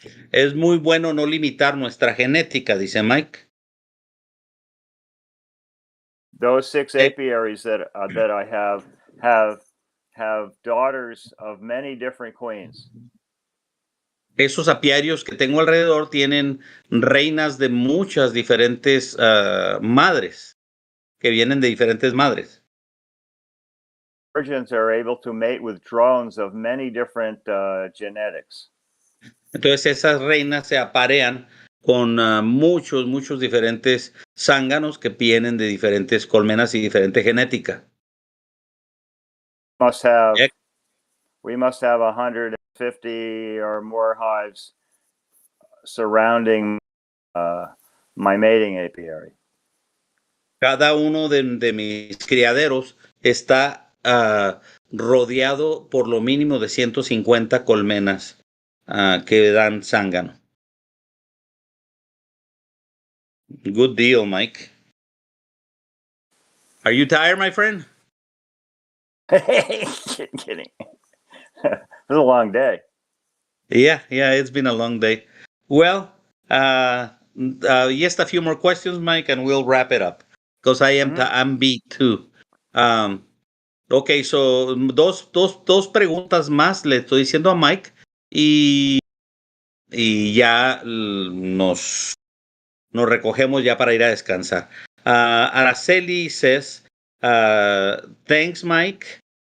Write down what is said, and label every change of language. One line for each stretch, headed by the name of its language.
Spanish: Es muy bueno no limitar nuestra genética, dice Mike.
English: Those 6 apiaries that I have daughters of many different queens.
Spanish: Esos apiarios que tengo alrededor tienen reinas de muchas diferentes madres, que vienen de diferentes madres.
English: Virgins are able to mate with drones of many different genetics.
Spanish: Entonces esas reinas se aparean con muchos diferentes zánganos que vienen de diferentes colmenas y diferente genética.
English: We must have 150 or more hives surrounding my mating apiary.
Spanish: Cada uno de mis criaderos está rodeado por lo mínimo de 150 colmenas que dan zángano.
English: Good deal, Mike. Are you tired, my friend? Kidding. It was a long day. Yeah, it's been a long day. Well, just a few more questions, Mike, and we'll wrap it up. Because I'm beat too. Okay, so
Spanish: dos preguntas más le estoy diciendo a Mike y ya nos recogemos ya para ir a descansar.
English: Araceli says, thanks, Mike.